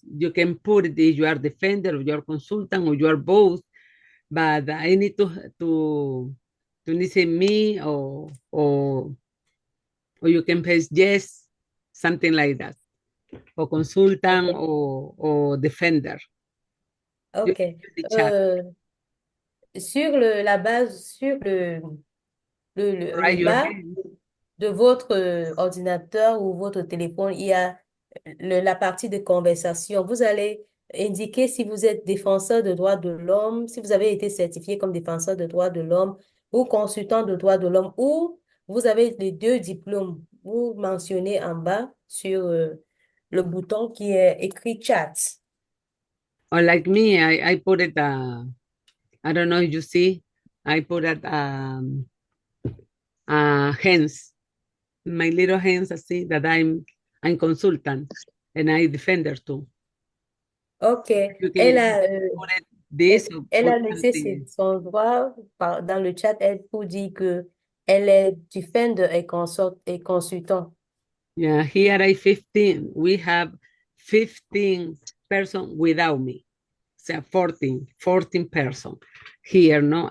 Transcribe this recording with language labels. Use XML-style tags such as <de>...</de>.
<en>you can put it if you are defender or you are consultant or you are both, but I need to say me or you can press yes, something like that, or consultant Okay. or defender. Ok.</en> <fr>Sur la base, sur le bas de votre ordinateur ou votre téléphone, il y a la partie de conversation. Vous allez indiquer si vous êtes défenseur de droits de l'homme, si vous avez été certifié comme défenseur de droits de l'homme ou consultant de droits de l'homme, ou vous avez les deux diplômes. Vous mentionnez en bas sur le bouton qui est écrit chat.</fr> <en>Or like me, I put it, I don't know if you see, I put it hands, my little hands, I see that I'm consultant and I defender too. Ok.</en> <fr>Elle a laissé son droit dans le chat, elle pour dire que elle est defender et consultant.</fr> <en>Yeah, here we have 15 persons without me. So 14 person here, no?</en>